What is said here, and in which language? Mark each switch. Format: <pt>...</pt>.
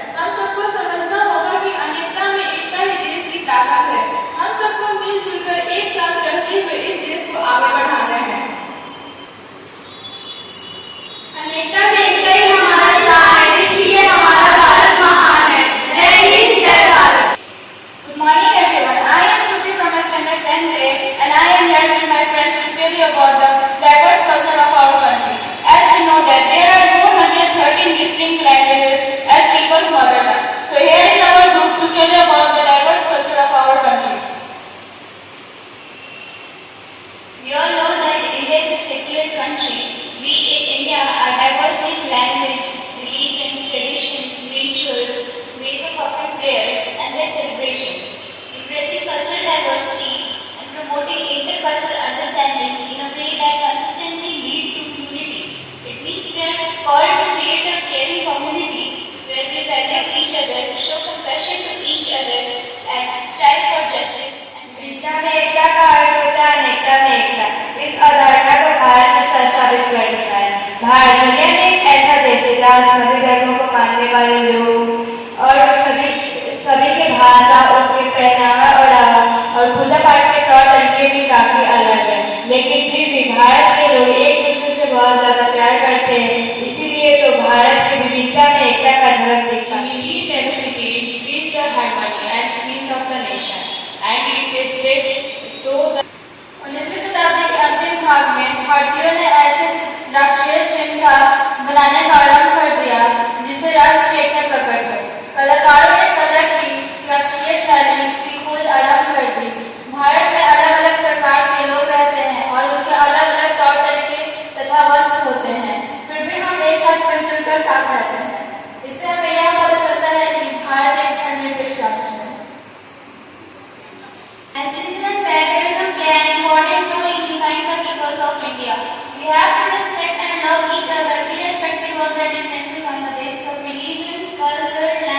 <hi>हम सबको समझना होगा कि अनेकता में एकता ही देश की ताकत है। हम सबको मिलजुल कर एक साथ रहते हुए इस देश को आगे बढ़ाना है। अनेकता में एकता ही हमारा शान है, इसलिए हमारा भारत महान है। जय हिंद, जय Bharat.</hi> <en>Good morning everyone. I am Shruti from standard 10th grade and I am here with my friends to tell you about the diverse culture of our country. As we know that there are 413 distinct languages as people's mother tongue. So here is our group to tell you about the diverse culture of our country. We all know that India is a secular country. We in India are diverse in language, religion, tradition, rituals, ways of offering prayers and their celebrations. Embracing cultural diversities and promoting intercultural understanding in a way that consistently lead to unity. It means we are called to create a caring community where we value each other, show compassion to each other and strive for justice.</en> <hi>विविधता में एकता का अर्थ होता है अनेकता में एकता। इस अवधारणा को भारत ने सच साबित कर दिया है। भारत दुनिया में एक ऐसा देश है जहाँ सभी धर्मों को मानने वाले लोग और सभी के भाषा, उनके पहनावा और पूजा पाठ के तौर तरीके भी काफी अलग है। लेकिन फिर भी भारत के लोग एक दूसरे से बहुत ज्यादा प्यार करते हैं। इसीलिए तो भारत की विविधता में एकता का झलक दिखता है।</hi> <en>Diversity increase the harmony and peace of the nation, and it is said so that</en> <hi>19वीं शताब्दी के अंतिम भाग में भारतीयों ने ऐसे राष्ट्रीय चिन्ह बनाने का आरंभ कर दिया जिससे राष्ट्र की एकता प्रकट हो। कलाकारों ने कला की राष्ट्रीय शैली की खोज आरंभ कर दी। भारत में अलग अलग प्रकार के लोग रहते हैं और उनके अलग अलग तौर तरीके तथा वस्त्र होते हैं। फिर भी हम एक साथ मिलजुल कर साथ रहते हैं। इससे हमें यह पता चलता है कि भारत एक धर्मनिरपेक्ष राष्ट्र है।</hi> <en>As religion and patriotism play an important role in unifying the peoples of India. We have to respect and love each other irrespective of the differences on the basis of religion, culture,</en>